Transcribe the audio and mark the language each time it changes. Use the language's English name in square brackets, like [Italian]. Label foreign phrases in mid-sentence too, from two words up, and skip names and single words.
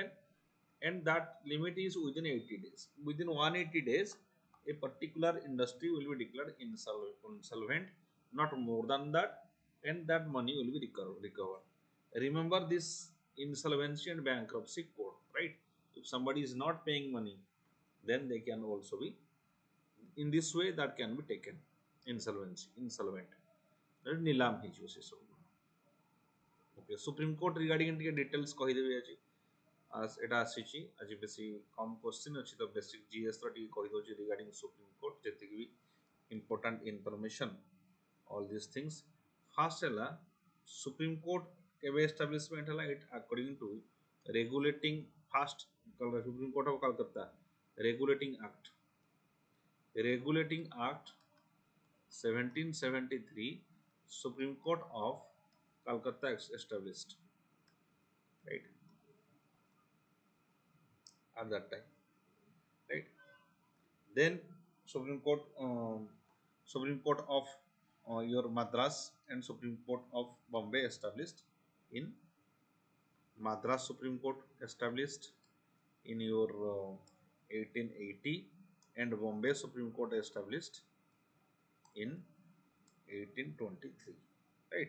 [English] And that limit is within 80 days. Within 180 days, a particular industry will be declared insolvent, not more than that, and that money will be recovered. Remember this insolvency and bankruptcy code, right? If somebody is not paying money, then they can also be in this way that can be taken insolvent. [Odia] Nilam ହେଇଯିବ ସେ ସବୁ. [English] Okay, Supreme Court regarding ଟିକେ details [Odia] କହିଦେବି ଆଜି. ଏଟା ଆସିଛି ଆଜି ବେଶୀ କମ୍ କ୍ୱେଶ୍ଚିନ୍ ଅଛି ତ [English] basic GS's [Odia] ଟିକେ କହିଦେଉଛି [English] regarding Supreme Court [Odia] ଯେତିକି ବି [English] important information all this things. [Odia] ଫାର୍ଷ୍ଟ ହେଲା ସୁପ୍ରିମ୍ କୋର୍ଟ କେବେ ଏଷ୍ଟାବ୍ଲିଶମେଣ୍ଟ ହେଲା? [English] it according to regulating first Supreme Court of Calcutta Regulating Act 1773 Supreme Court of Calcutta established, right? At that time, right? Then Supreme Court of your Madras and Supreme Court of Bombay established in Madras Supreme Court established in your 1880 and Bombay Supreme Court established in 1823, right?